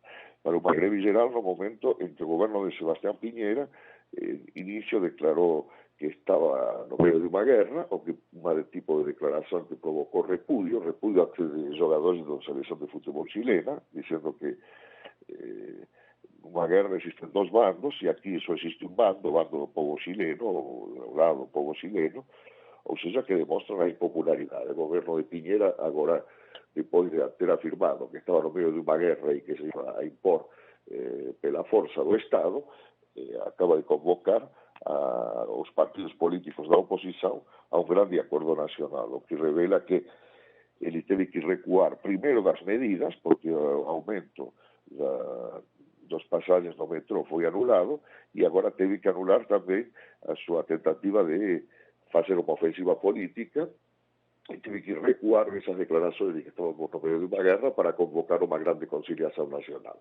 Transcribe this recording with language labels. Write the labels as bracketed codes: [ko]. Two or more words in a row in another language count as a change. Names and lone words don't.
[gl] Para unha greve geral no momento en que o goberno de Sebastián Piñera inicio declarou que estaba no medio de unha guerra, ou que unha tipo de declaración que provocou repudio a de xogadores da selección de fútbol chilena, dicendo que nunha guerra existen dos bandos, e aquí só existe un bando, o bando do povo chileno, o lado do povo chileno, [pt] ou seja, [gl] que demostran a impopularidade. O goberno de Piñera, agora, depois de ter afirmado que estaba no medio de unha guerra e que se iba a impor pela forza do Estado, acaba de convocar [pt] os partidos políticos da oposição a um grande acordo nacional, o que revela que ele teve que recuar primeiro das medidas, porque o aumento dos pasagens no metrô foi anulado, e agora teve que anular também a sua tentativa de fazer uma ofensiva política, e teve que recuar essas declarações de que estamos no meio de uma guerra para convocar uma grande conciliação nacional.